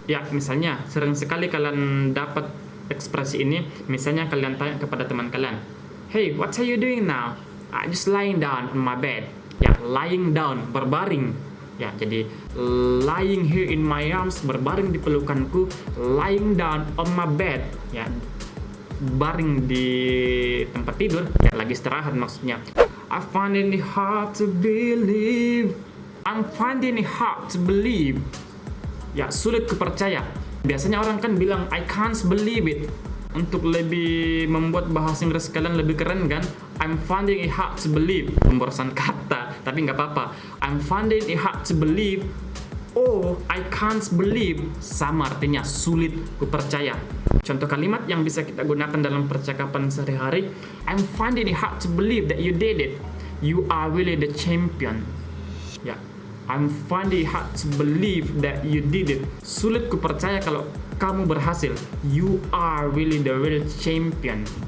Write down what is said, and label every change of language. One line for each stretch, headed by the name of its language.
Indonesian: Ya, misalnya sering sekali kalian dapat ekspresi ini. Misalnya kalian tanya kepada teman kalian,
English: "Hey, what are you doing now?" "I just lying down on my bed." Ya, lying down, berbaring.
Indonesian: Ya, jadi
English: lying here in my arms,
Indonesian: berbaring di pelukanku.
English: Lying down on my bed.
Indonesian: Ya, baring di tempat tidur. Ya, lagi istirahat maksudnya.
English: I find it hard to believe. I'm finding it hard to believe.
Indonesian: Ya, sulit kupercaya. Biasanya orang kan bilang
English: I can't believe it.
Indonesian: Untuk lebih membuat bahasa Inggris kalian lebih keren kan,
English: I'm finding it hard to believe.
Indonesian: Pemborosan kata, tapi nggak apa-apa.
English: I'm finding it hard to believe. Oh, I can't believe.
Indonesian: Sama artinya, sulit kupercaya. Contoh kalimat yang bisa kita gunakan dalam percakapan sehari-hari.
English: I'm finding it hard to believe that you did it. You are really the champion. Ya, I'm finding it hard to believe that you did it.
Indonesian: Sulit kupercaya kalau kamu berhasil.
English: You are really the real champion.